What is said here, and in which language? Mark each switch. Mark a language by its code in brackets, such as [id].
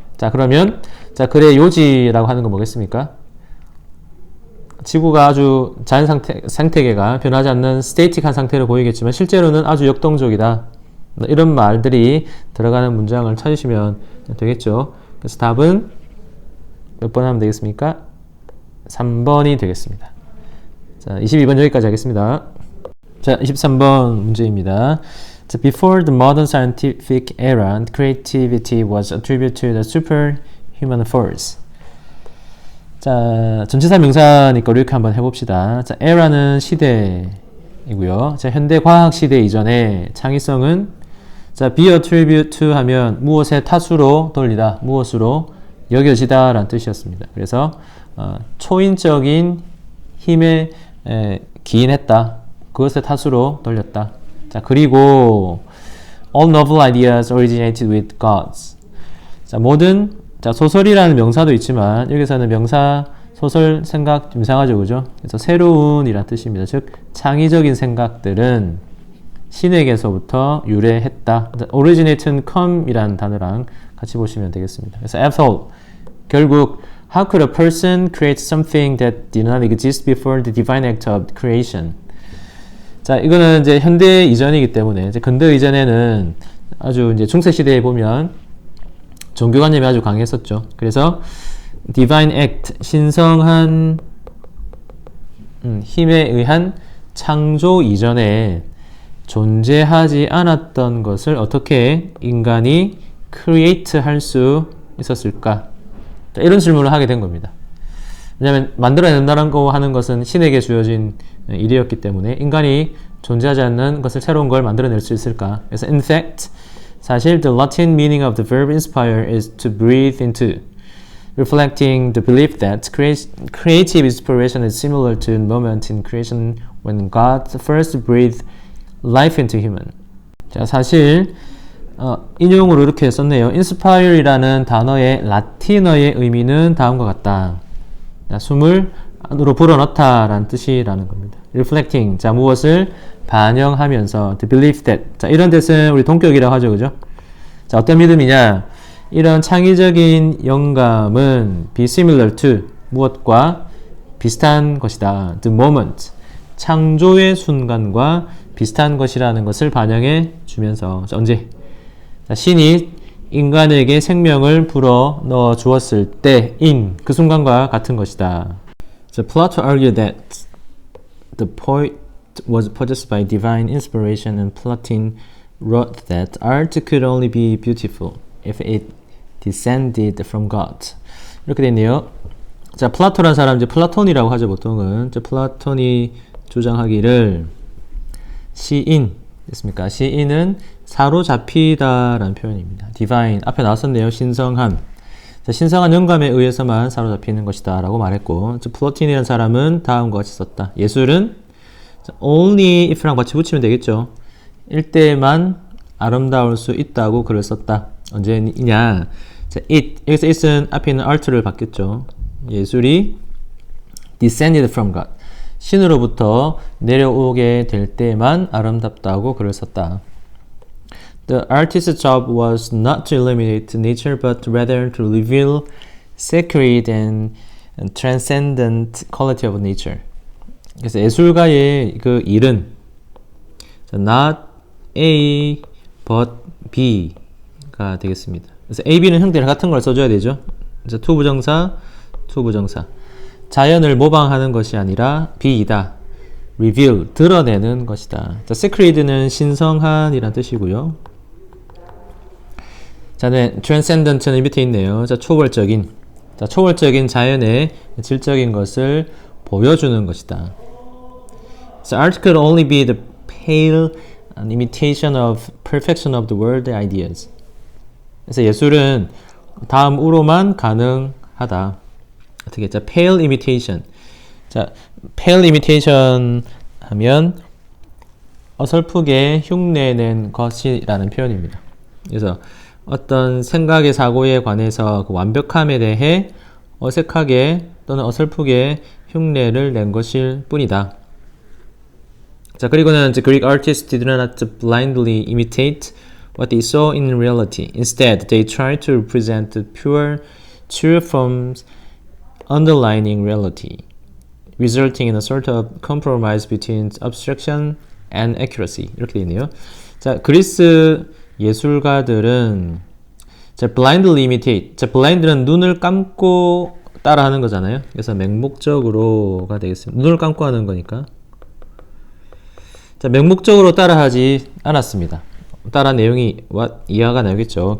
[ko] 자, 그러면 글의 요지라고 하는 건 뭐겠습니까? 지구가 아주 자연 상태계가 변하지 않는 스테이틱한 상태로 보이겠지만 실제로는 아주 역동적이다. 이런 말들이 들어가는 문장을 찾으시면 되겠죠. 그래서 답은 몇 번 하면 되겠습니까? 3번이 되겠습니다. 자, 22번 여기까지 하겠습니다. 자, 23번 문제입니다. [en] Before the modern scientific era, creativity was attributed to the superhuman force. [ko] 자, 전치사 명사니까 이렇게 한번 해봅시다. 자, era는 시대이고요. 자, 현대 과학 시대 이전에 창의성은 [en] be attribute to [ko] 하면 무엇의 탓으로 돌리다, 무엇으로 여겨지다 라는 뜻이었습니다. 그래서 초인적인 힘에 기인했다. 그것의 탓으로 돌렸다. 자, 그리고 [en] all novel ideas originated with gods. [ko] 자, 모든 소설이라는 명사도 있지만 여기서는 명사, 소설, 생각 좀 이상하죠, 그죠? 그래서 새로운이란 뜻입니다. 즉 창의적인 생각들은 신에게서부터 유래했다. originate는 come이라는 단어랑 같이 보시면 되겠습니다. 그래서 [en] after all, [ko] 결국 [en] how could a person create something that did not exist before the divine act of creation? [ko] 자, 이거는 이제 현대 이전이기 때문에 이제 근대 이전에는 아주 이제 중세 시대에 보면 종교관념이 아주 강했었죠. 그래서 [en] divine act, [ko] 신성한 힘에 의한 창조 이전에 존재하지 않았던 것을 어떻게 인간이 create 할 수 있었을까? 자, 이런 질문을 하게 된 겁니다. 왜냐하면 만들어낸다고 하는 것은 신에게 주어진 일이었기 때문에 인간이 존재하지 않는 것을 새로운 걸 만들어낼 수 있을까? 그래서 [en] in fact, [ko] 사실 [en] the Latin meaning of the verb inspire is to breathe into, reflecting the belief that creative inspiration is similar to a moment in creation when God first breathed life into human. [ko] 자, 사실 인용으로 이렇게 썼네요. inspire이라는 단어의 라틴어의 의미는 다음과 같다. 자, 숨을 안으로 불어넣다 라는 뜻이라는 겁니다. reflecting, 자, 무엇을 반영하면서 [en] the belief that, [ko] 자, 이런 뜻은 우리 동격이라고 하죠, 그죠? 자, 어떤 믿음이냐? 이런 창의적인 영감은 [en] be similar to, [ko] 무엇과 비슷한 것이다. [en] the moment, [ko] 창조의 순간과 비슷한 것이라는 것을 반영해 주면서, 자, 언제? 자, 신이 인간에게 생명을 불어 넣어 주었을 때인 그 순간과 같은 것이다. [en] So Plato argued that the poet was possessed by divine inspiration, and Plato wrote that art could only be beautiful if it descended from God. [ko] 이렇게 되네요. 자, 플라토란 사람 이제 플라톤이라고 하죠, 보통은. 이제 플라톤이 주장하기를 시인 됐습니까? 시인은 사로잡히다라는 표현입니다. divine 앞에 나왔었네요. 신성한. 자, 신성한 영감에 의해서만 사로잡히는 것이다 라고 말했고, 플라톤이라는 사람은 다음과 같이 썼다. 예술은 [en] only if [ko] 랑 같이 붙이면 되겠죠. 일때만 아름다울 수 있다고 글을 썼다. 언제냐? 자, it, 여기서 it은 앞에 있는 art를 바뀌었죠. 예술이 [en] descended from God, [ko] 신으로부터 내려오게 될 때만 아름답다고 글을 썼다. [en] The artist's job was not to eliminate nature, but rather to reveal sacred and transcendent quality of nature. [ko] 그래서 예술가의 그 일은 자, not A but B가 되겠습니다. 그래서 A, B는 형태를 같은 걸 써줘야 되죠. 그래서 to 부정사, to 부정사. 자연을 모방하는 것이 아니라 B이다. reveal, 드러내는 것이다. 자, secret는 신성한이란 뜻이고요. 자, 네, transcendent는 밑에 있네요. 자, 초월적인. 자, 초월적인 자연의 질적인 것을 보여주는 것이다. [en] So art could only be the pale imitation of perfection of the world ideas. [ko] 그래서 예술은 다음으로만 가능하다. 어떻게 했죠? [en] pale imitation. [ko] 자, pale imitation 하면 어설프게 흉내낸 것이라는 표현입니다. 그래서 어떤 생각의 사고에 관해서 그 완벽함에 대해 어색하게 또는 어설프게 흉내를 낸 것일 뿐이다. 자, 그리고는 [en] the Greek artists did not blindly imitate what they saw in reality. Instead, they tried to represent the pure, true forms underlying reality, resulting in a sort of compromise between abstraction and accuracy. [ko] 이렇게 되어 있네요. 자, 그리스 예술가들은 자, [en] blindly imitate. [ko] 자, blind는 눈을 감고 따라하는 거잖아요. 그래서 맹목적으로가 되겠습니다. 눈을 감고 하는 거니까. 자, 맹목적으로 따라하지 않았습니다. 따라 내용이 이해가 나겠죠.